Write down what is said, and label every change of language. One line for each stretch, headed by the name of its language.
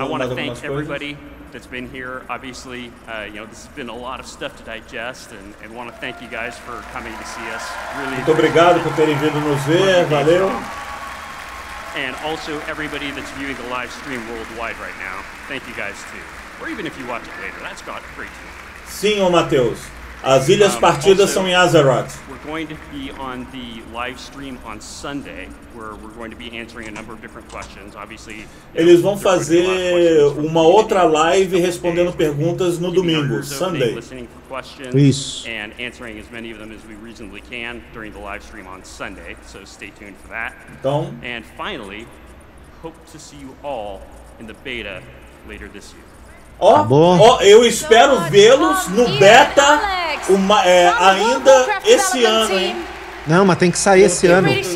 English: I want to thank everybody that's been here. Obviously, this has been a lot of stuff to digest, and want to thank you guys for coming to see us. Really.
Portuguese: Muito obrigado por terem vindo nos ver, valeu.
English: And also everybody that's viewing the live stream worldwide right now. Thank you guys too. Or even if you watch it later, that's great too.
Portuguese: Sim, ô Matheus. As ilhas partidas são em Azeroth.
English: We're going to be on the live stream on Sunday, where we're going to be answering a number of different questions. Obviously,
Portuguese: eles vão fazer uma outra live respondendo perguntas no domingo, Sunday. Isso.
English: And answering as many of them as we reasonably can during the live stream on Sunday. So stay tuned for that.
Portuguese: Então,
English: and finally, hope to see you all in the beta later this year.
Portuguese: Eu espero vê-los no beta ainda esse ano, hein? Não, mas tem que sair esse ano.